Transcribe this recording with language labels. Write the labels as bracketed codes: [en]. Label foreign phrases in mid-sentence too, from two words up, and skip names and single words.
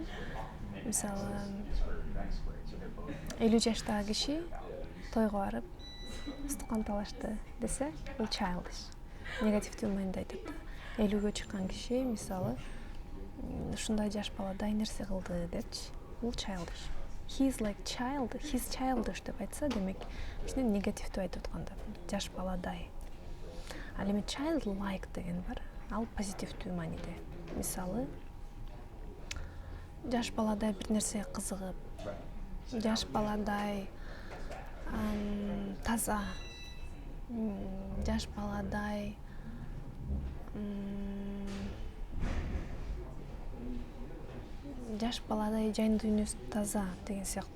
[ky] Мисалы, 50 жаштагы киши тойго барып ыстыкан талашты десе, бул childish. Негативдүү мааниде айтат да. 50-гө чыккан киши, мисалы, ушундай жаш баладай нерсе кылды депчи, бул childish. [en] He's like child, he's childish [ky] деп айтса, демек кичине негативдүү айтып атканда, жаш баладай. Ал эми childlike деген бар, ал позитивдүү мааниде. Мисалы, жаш баладай бир нерсеге кызыгып, жаш баладай таза, жаш баладай жан дүйнөсү таза деген сыяктуу.